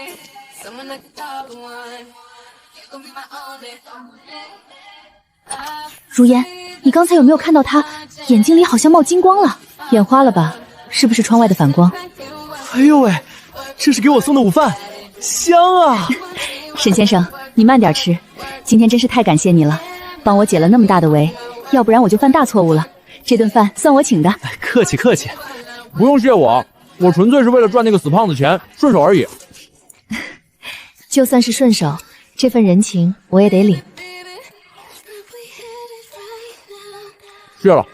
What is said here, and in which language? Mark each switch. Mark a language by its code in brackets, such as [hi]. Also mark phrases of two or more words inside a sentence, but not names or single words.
[zh] 如煙，你剛才有沒有看到他眼睛裡好像冒金光了？眼花了吧？是不是窗外的反光？哎呦喂，這是給我送的午飯，香啊！沈先生，你慢點吃，今天真是太感謝你了，幫我解了那麼大的圍，要不然我就犯大錯誤了。這頓飯算我請的。客氣客氣，不用謝我，我純粹是為了賺那個死胖子錢，順手而已。就算是順手，這份人情我也得領。謝了。